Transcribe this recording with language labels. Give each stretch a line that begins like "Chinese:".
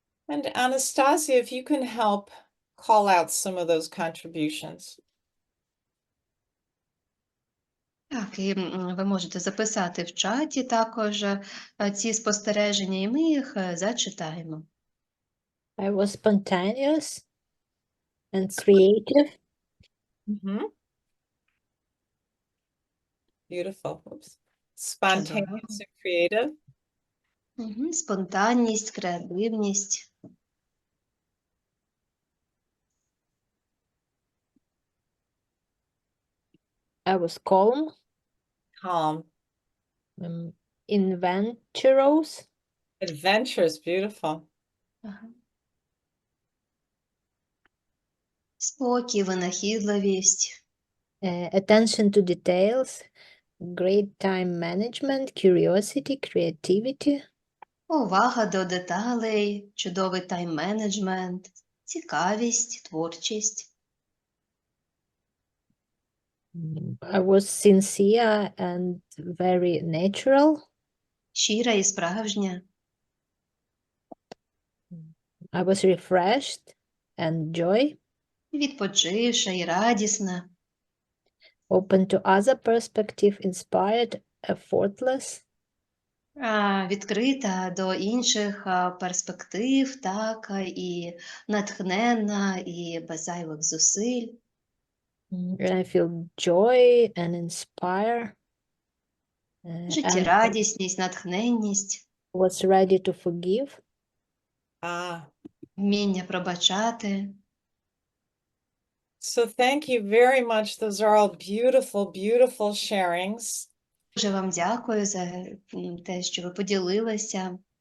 English: And Anastasia, if you can help call out some of those contributions.
Ukrainian: Так, і ви можете записати в чаті також ці спостереження, і ми їх зачитаємо.
English: I was spontaneous and creative. Beautiful. Oops. Spontaneous and creative.
Ukrainian: Спонтанність, креативність.
English: I was calm, Calm. adventurous, Adventurous. Beautiful.
Ukrainian: Спокій, винахідливість.
English: attention to details, great time management, curiosity, creativity,
Ukrainian: Увага до деталей, чудовий тайм-менеджмент, цікавість, творчість.
English: I was sincere and very natural.
Ukrainian: Щира і справжня.
English: I was refreshed and joy,
Ukrainian: Відпочивша і радісна.
English: open to other perspective, inspired, effortless,
Ukrainian: Відкрита до інших перспектив, так, і натхненна, і без зайвих зусиль.
English: and I feel joy and inspire. And
Ukrainian: Життєрадісність, натхненність,
English: was ready to forgive.
Ukrainian: вміння пробачати.
English: So thank you very much. Those are all beautiful, beautiful sharings.
Ukrainian: Дуже вам дякую за те, що ви поділилися.